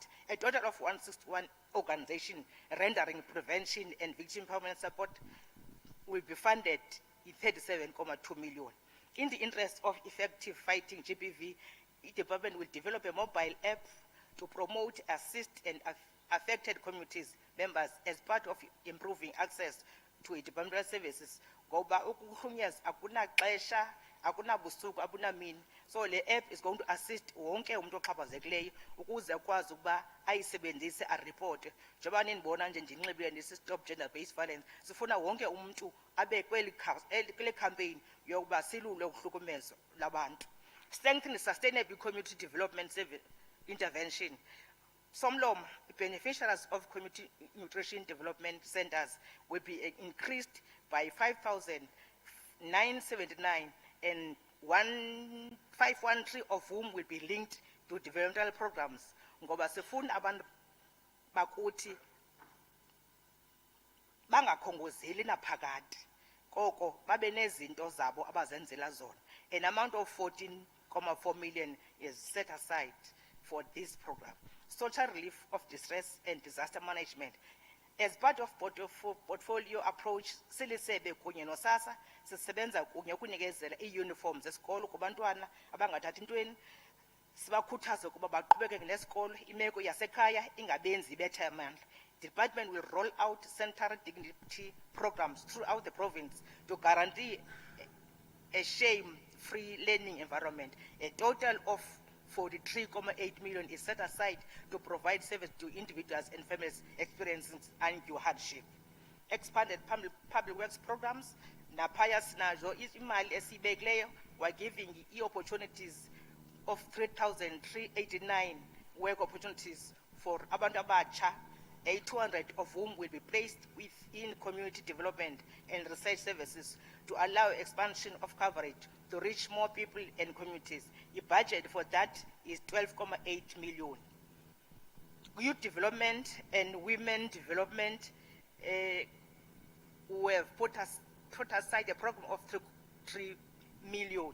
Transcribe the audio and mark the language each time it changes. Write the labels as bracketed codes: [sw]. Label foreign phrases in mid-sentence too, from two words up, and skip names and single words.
[en] A total of 161 organizations rendering prevention and victim empowerment support will be funded in 37.2 million. In the interest of effective fighting GBV, the department will develop a mobile app to promote, assist, and affected communities members as part of improving access to departmental services. [xh] Ngoba ukuhlunyezwa akuna xesha akunabusuku, abunamini. So le [en] app is going to assist [xh] wonke umuntu oxhaphazekileyo ukuze akwazi ukuba ayisebenzise areporte. Njengoba ninibona nje ndinxibile ndisi- [en] stop gender-based violence, [xh] sifuna wonke umuntu abe kule campaign yokuba silule ukuhlukumezo labantu. [en] Strengthen the sustainable community development intervention. Somlom, beneficiaries of community nutrition development centers will be increased by 5,979 and 1,513 of whom will be linked to developmental programs. [xh] Ngoba sifuna abantu bakuthi bangakhongozeli naphakade. Koko babe nezinto zabo abazenzela zona. [en] An amount of 14.4 million is set aside for this program. Social relief of distress and disaster management. As part of portfolio approach, [xh] silisebe kunye nosasa sisebenza kunye ukunikezela i-uniforms esikolo kubantwana abangathathi ntweni. Sibakhuthaze ukuba baqhubeke nesikolo, imeko yasekhaya ingabenzi ibetha amandla. [en] Department will roll out central dignity programs throughout the province to guarantee a shame-free learning environment. A total of 43.8 million is set aside to provide service to individuals and families experiencing undue hardship. Expanded public works programs, [xh] naphaya sinazo imali esibekileyo, [en] we're giving opportunities of 3,389 work opportunities for [xh] abantu abatsha, [en] 200 of whom will be placed within community development and research services to allow expansion of coverage to reach more people and communities. The budget for that is 12.8 million. Youth development and women development, we have put aside a program of 3 million.